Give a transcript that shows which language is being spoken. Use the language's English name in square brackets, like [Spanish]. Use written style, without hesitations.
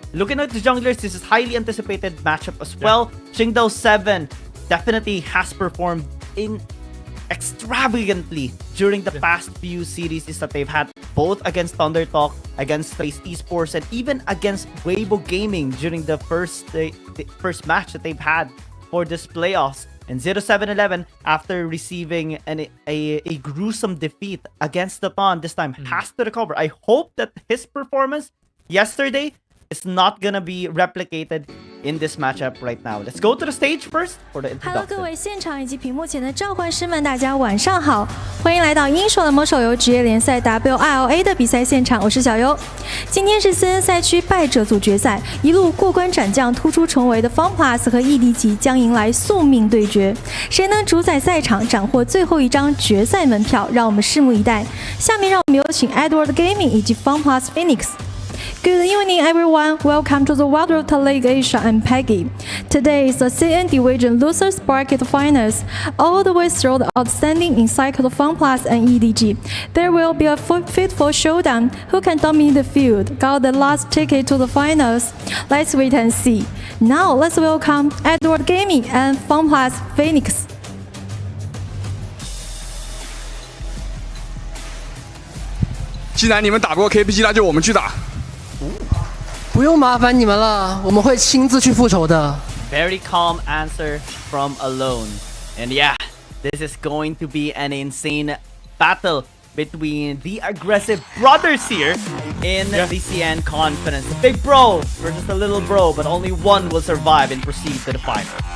[English] Looking at the junglers, this is highly anticipated matchup as well. Qingdao 7 definitely has performed extravagantly during the past few series that they've had, both against Thundertalk, against Trace Esports, and even against Weibo Gaming during the first match that they've had for this playoffs. And 0711, after receiving a gruesome defeat against the Dawn this time, has to recover. I hope that his performance yesterday is not gonna be replicated in this matchup right now. Let's go to the stage first for the Hello， introduction. [Chinese] 各位现场以及屏幕前的召唤师们，大家晚上好，欢迎来到英雄联盟手游职业联赛 WILA 的比赛现场，我是小优。今天是CN赛区败者组决赛，一路过关斩将突出重围的 FPX 和 EDG 将迎来宿命对决，谁能主宰赛场，斩获最后一张决赛门票？让我们拭目以待。下面让我们有请 Edward Gaming 以及 FPX Phoenix。 [English] Good evening, everyone. Welcome to the Wild Rift League Asia. I'm Peggy. Today is the CN Division Losers Bracket Finals. All the way through the outstanding Encycled FunPlus and EDG. There will be a fateful showdown. Who can dominate the field? Got the last ticket to the finals. Let's wait and see. Now let's welcome Edward Gaming and FunPlus Phoenix. [Chinese] 既然你们打不过 KPG， 那就我们去打。不用麻烦你们了，我们会亲自去复仇的。 [English] Very calm answer from Alone. And yeah, this is going to be an insane battle between the aggressive brothers here in the CN Conference. The big bro versus the little bro, but only one will survive and proceed to the final.